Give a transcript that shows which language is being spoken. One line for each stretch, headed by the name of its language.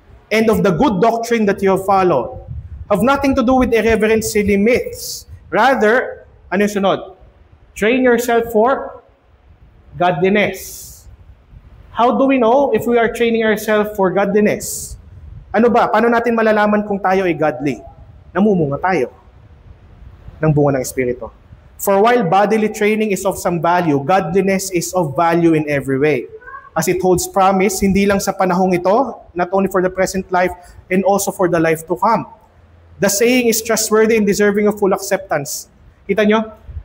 English: And of the good doctrine that you have followed. Have nothing to do with irreverent silly myths. Rather,
Filipino: ano yung sunod?
English: Train yourself for godliness. How do we know if we are training ourselves for godliness?
Filipino: Ano ba? Paano natin malalaman kung tayo ay godly? Namumunga tayo ng bunga ng Espiritu.
English: For while bodily training is of some value, godliness is of value in every way. As it holds promise,
Filipino: hindi lang sa panahong ito,
English: not only for the present life, and also for the life to come. The saying is trustworthy and deserving of full acceptance.
Filipino: Kita nyo?